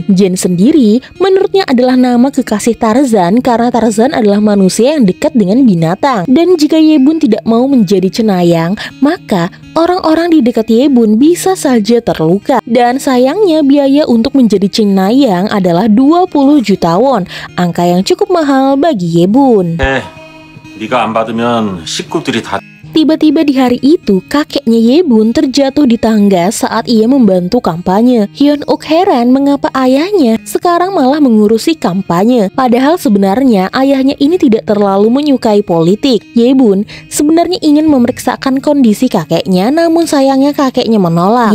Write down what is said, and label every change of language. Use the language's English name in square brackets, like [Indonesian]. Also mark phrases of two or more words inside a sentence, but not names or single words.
[Indonesian] Jane sendiri menurutnya adalah nama kekasih Tarzan karena Tarzan adalah manusia yang dekat dengan binatang. Dan jika Ye-bun tidak mau menjadi cenayang, maka orang-orang di dekat Ye-bun bisa saja terluka. Dan sayangnya biaya untuk menjadi cenayang adalah 20 juta won, angka yang cukup mahal bagi Ye-bun. [Korean] 네가 안 받으면 식구들이 다 [Indonesian] Tiba-tiba di hari itu, kakeknya Ye-bun terjatuh di tangga saat ia membantu kampanye. Hyun-uk heran mengapa ayahnya sekarang malah mengurusi kampanye. Padahal sebenarnya ayahnya ini tidak terlalu menyukai politik. Ye-bun sebenarnya ingin memeriksakan kondisi kakeknya, namun sayangnya kakeknya menolak.